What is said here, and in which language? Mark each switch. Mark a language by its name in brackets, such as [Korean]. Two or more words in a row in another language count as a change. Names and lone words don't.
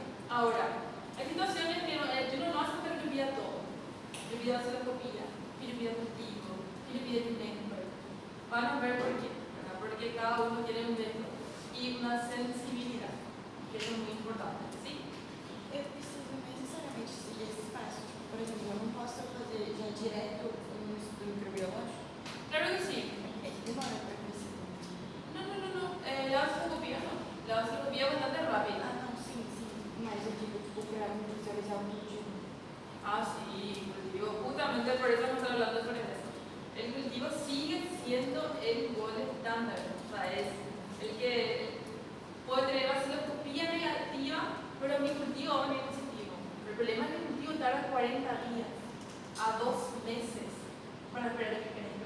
[Spanish] Ahora, hay situaciones que uno no hace que le pida todo. Le pide vaciloscopía, que le pide cultivo, que le pide GeneXpert. Van a ver por qué, ¿verdad? Porque cada uno tiene un método y una sensibilidad, que eso es muy importante. ¿Sí? [Portuguese] Eu preciso necessariamente seguir esses passos. Por exemplo, eu não posso fazer já direto um estudo microbiológico. [Spanish] Claro que sí. [Portuguese] É que demora para crescer. [Spanish] No. La vaciloscopía no. La vaciloscopía es bastante rápida. [Portuguese] Ah, não, sim. Mas eu digo, tipo, para visualizar o vídeo. [Spanish] Ah, sí, cultivo. Justamente por eso estamos hablando sobre eso. El cultivo sigue siendo el gol estándar. O sea, es el que puede tener vaciloscopía negativa, pero mi cultivo va a venir positivo. El problema es que el cultivo tarda 40 días a 2 meses para esperar que crezca.